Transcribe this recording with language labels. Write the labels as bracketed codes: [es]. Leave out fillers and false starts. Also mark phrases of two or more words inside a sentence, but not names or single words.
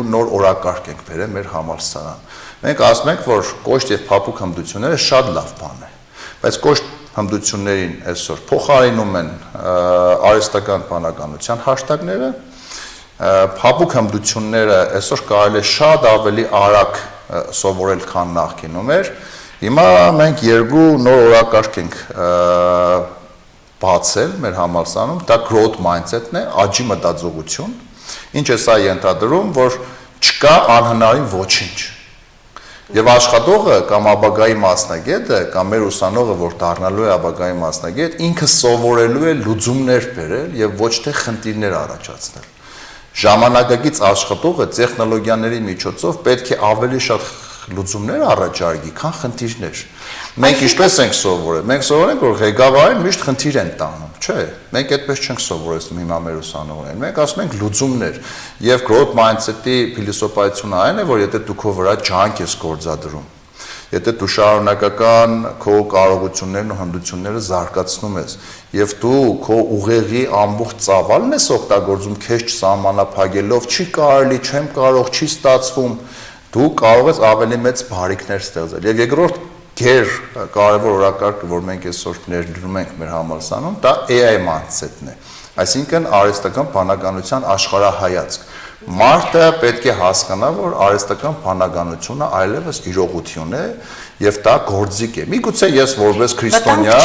[hy] նոր օրակարգ ենք բերել մեր համալսարան։ Մենք ասում ենք, որ կոշտ եւ փափուկ հմտությունները շատ լավ բան է, բայց կոշտ հմտություններին այսօր փոխարինում են արհեստական բանականության հաշտակները, փափուկ հմտությունները այսօր կարելի է շատ ավելի արագ սովորել, քան նախկինում էր։ Հիմա մենք երկու նոր օրակարգ ենք բացել մեր համալսարանում, դա [en] growth mindset- [hy] ն է, աճի մտածողություն, ինչ է սա ենթադրում, որ չկա անհնարին ոչինչ։ Եվ աշխատողը կամ ապագայի մասնագետը կամ մեր ուսանողը, որ դառնալու է ապագայի մասնագետ, ինքը սովորելու է լուծումներ բերել եւ ոչ թե խնդիրներ առաջացնել։ Ժամանակակից աշխատողը տեխնոլոգիաների միջոցով պետք է ավելի շատ լուծումներ առաջարկի, քան խնդիրներ։ Մենք ինչպես ենք սովորել։ Մենք սովորել ենք, որ ղեկավարին միշտ խնդիր են տանում, չէ՞։ Մենք այդպես չենք սովորեցնում հիմա մեր ուսանողներին։ Մենք ասում ենք լուծումներ։ Եվ [en] growth mindset- [hy] ի փիլիսոփայությունը այն է, որ եթե դու քո վրա ջանք ես գործադրում, եթե դու շարունակական քո կարողություններն ու հմտությունները զարգացնում ես, եւ դու քո ուղեղի ամբողջ ծավալն ես օգտագործում քեզ չսահմանափակելով, չի կարելի, չեմ կարող, չի ստացվում, դու կարող ես ավելի մեծ բարիքներ ստեղծել։ Եվ երկրորդ կարևոր օրակարգը, որ մենք այսօր ներդրում ենք մեր համալսարանում, դա [en] AI mindset- [hy] ն է։ Այսինքն արհեստական բանականության աշխարհայացք։ Մարդը պետք է հասկանա, որ արհեստական բանականությունը այլևս իրողություն է եւ դա գործիք է։ Միգուցե ես որպես քրիստոնյա,